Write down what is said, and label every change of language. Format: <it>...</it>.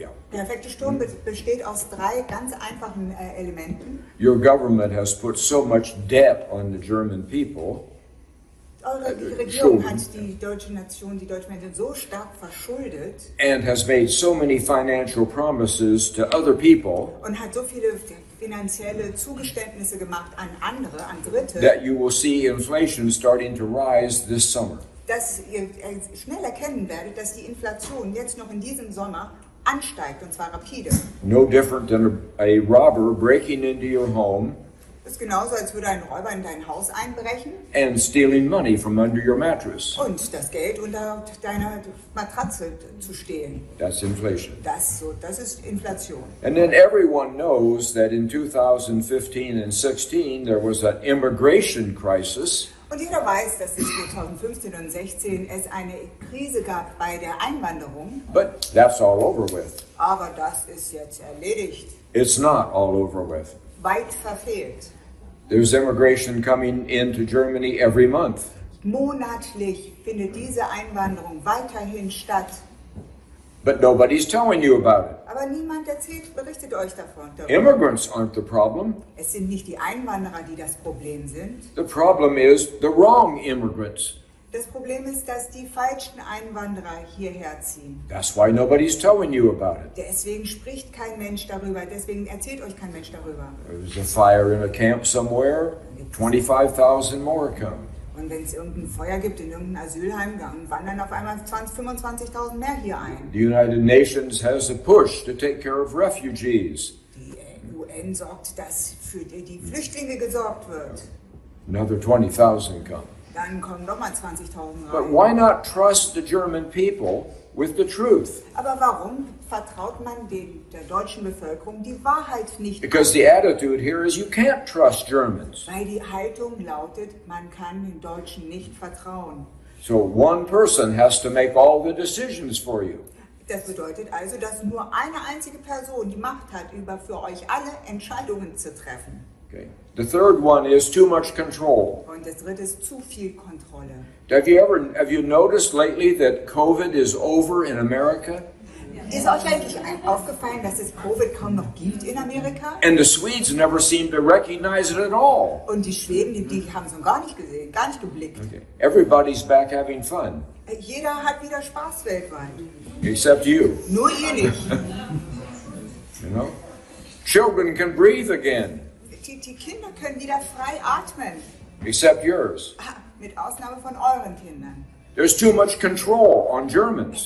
<de>Der perfekte Sturm besteht aus drei ganz einfachen Elementen.</de> <en>Your government has put so much debt on the German people.</en> <de>Eure Regierung hat die deutsche Nation, die deutschen Menschen so stark verschuldet</de> <en>And has made so many financial promises to other people</en> <de>und hat so viele finanzielle Zugeständnisse gemacht an andere, an Dritte,</de> <en>that you will see inflation starting to rise this summer.</en> <de>dass ihr schnell erkennen werdet, dass die Inflation jetzt noch in diesem Sommer ansteigt, und zwar rapide.</de> <en>No different than a robber breaking into your home</en> <de>Das ist genauso, als würde ein Räuber in dein Haus einbrechen</de> <en>and stealing money from under your mattress.</en> <de>und das Geld unter deiner Matratze zu stehlen.</de> <en>That's inflation.</en> <de>Das ist Inflation.</de> <en>And then everyone knows that in 2015 and 16 there was an immigration crisis.</en> <de>Und jeder weiß, dass es 2015 und 2016 es eine Krise gab bei der Einwanderung.</de> <en>But that's all over with.</en> <de>Aber das ist jetzt erledigt.</de> <en>It's not all over with.</en> <de>Weit verfehlt.</de> <en>There's immigration coming into Germany every month.</en> <de>Monatlich findet diese Einwanderung weiterhin statt.</de> <en>But nobody's telling you about it.</en> <de>Aber niemand berichtet euch davon.</de> <en>Immigrants aren't the problem.</en> <de>Es sind nicht die Einwanderer, die das Problem sind.</de> <en>The problem is the wrong immigrants.</en> <de>Das Problem ist, dass die falschen Einwanderer hierher ziehen.</de> <en>That's why nobody's telling you about it.</en> <de>Deswegen spricht kein Mensch darüber, deswegen erzählt euch kein Mensch darüber.</de> <en>There's a fire in a camp somewhere, 25,000 more come.</en> <de>Und wenn es irgendein Feuer gibt in irgendeinem Asylheim, dann wandern auf einmal 25.000 mehr hier ein.</de> <en>The United Nations has a push to take care of refugees.</en> <de>Die UN sorgt, dass für die Flüchtlinge gesorgt wird.</de> <en>Another 20,000 come.</en> <de>Dann kommen nochmal 20.000</de> <en>But</en> <de>rein.</de> <en>why not trust the German people with the truth?</en> <de>Aber warum vertraut man der deutschen Bevölkerung die Wahrheit nicht?</de> <en>Because the attitude here is you can't trust Germans.</en> <de>Weil die Haltung lautet, man kann den Deutschen nicht vertrauen.</de> <en>So one person has to make all the decisions for you.</en> <de>Das bedeutet also, dass nur eine einzige Person die Macht hat, für euch alle Entscheidungen zu treffen.</de> <en>Okay. The third one is too much control.</en> <de>Und das dritte ist zu viel Kontrolle.</de> <en>Have you noticed lately that COVID is over in America?</en> <de>Ist euch eigentlich aufgefallen, dass es Covid kaum noch gibt in Amerika?</de> <en>And the Swedes never seem to recognize it at all.</en> <de>Und die Schweden, die haben es noch gar nicht gesehen, gar nicht geblickt.</de> <en>Okay. Everybody's back having fun.</en> <de>Jeder hat wieder Spaß weltweit.</de> <en>Except you.</en> <de>Nur ihr nicht.</de> <en>You know? Children can breathe again.</en> <de>Die Kinder können wieder frei atmen.</de> <en>Except yours.</en> <de>Mit Ausnahme von euren Kindern.</de> <en>There's too much control on Germans.</en>